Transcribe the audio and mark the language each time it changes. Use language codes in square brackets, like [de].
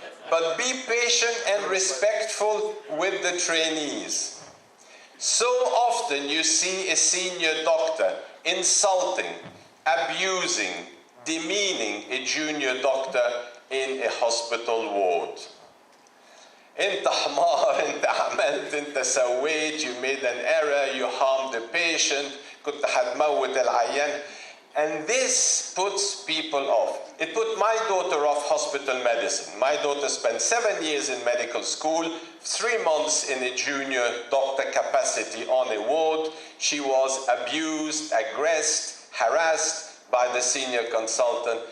[en] But be patient and respectful with the trainees. So often you see a senior doctor insulting, abusing, demeaning a junior doctor in a hospital ward. [ar] انت حمار, انت عملت, انت سويت, [en] you made an error, you harmed the patient, [ar] كنت هتموت العيان. [en] And this puts people off. It put my daughter off hospital medicine. My daughter spent 7 years in medical school, 3 months in a junior doctor capacity on a ward. She was abused, aggressed, harassed by the senior consultant.